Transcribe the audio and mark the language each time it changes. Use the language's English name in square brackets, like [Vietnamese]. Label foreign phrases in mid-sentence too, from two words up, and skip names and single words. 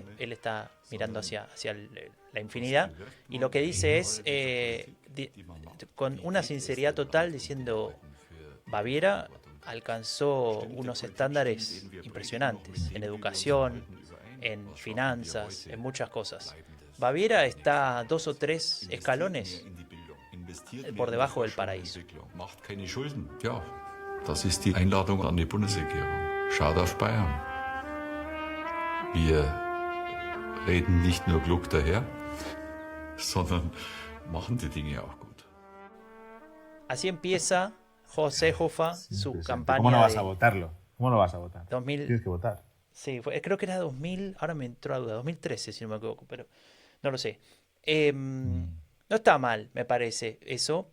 [Spanish] Él está mirando hacia la infinidad y lo que dice es, con una sinceridad total, diciendo: Baviera alcanzó unos estándares impresionantes en educación, en finanzas, en muchas cosas. Baviera está 2 o 3 escalones por debajo del paraíso. [German] Macht keine Schulden. Ja, das ist die Einladung an die Bundesregierung. Schaut auf Bayern. Wir reden nicht nur klug daher, sondern machen die Dinge auch gut. [Spanish] Así empieza José Hofer su campaña. ¿Cómo no vas de a votarlo? ¿Cómo no vas a votar? 2000. Tienes que votar. Sí, creo que era 2000, ahora me entró a duda, 2013 si no me equivoco, pero no lo sé. No está mal, me parece eso.